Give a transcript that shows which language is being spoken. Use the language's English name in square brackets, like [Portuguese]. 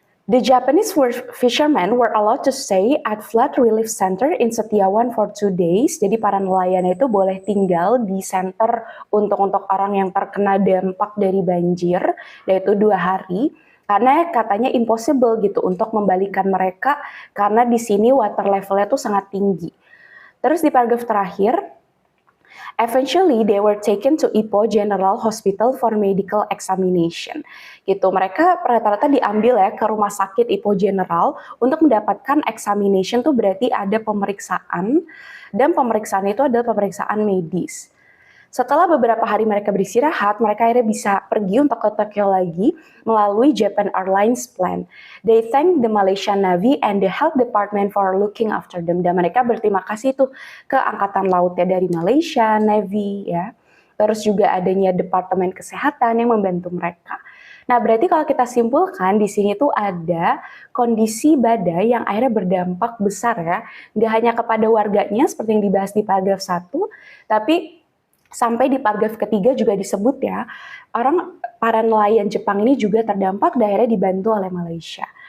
[English] The Japanese fishermen were allowed to stay at Flood Relief Center in Setiawan for 2 days. [Indonesian] Jadi para nelayan itu boleh tinggal di center untuk orang yang terkena dampak dari banjir, yaitu 2 hari. Karena katanya impossible gitu untuk membalikan mereka, karena di sini water levelnya tuh sangat tinggi. Terus di paragraf terakhir, [English] eventually, they were taken to Ipoh General Hospital for medical examination. [Indonesian] Gitu, mereka rata-rata diambil ya ke rumah sakit Ipoh General untuk mendapatkan examination tuh berarti ada pemeriksaan, dan pemeriksaan itu adalah pemeriksaan medis. Setelah beberapa hari mereka beristirahat, mereka akhirnya bisa pergi untuk ke Tokyo lagi melalui Japan Airlines plan. [English] They thank the Malaysian Navy and the Health Department for looking after them. [Indonesian] Dan mereka berterima kasih tuh ke Angkatan Laut ya dari Malaysia, Navy ya. Terus juga adanya Departemen Kesehatan yang membantu mereka. Nah, berarti kalau kita simpulkan di sini tuh ada kondisi badai yang akhirnya berdampak besar ya. Nggak hanya kepada warganya seperti yang dibahas di paragraf 1, tapi sampai di paragraf ketiga juga disebut ya, para nelayan Jepang ini juga terdampak dan akhirnya dibantu oleh Malaysia.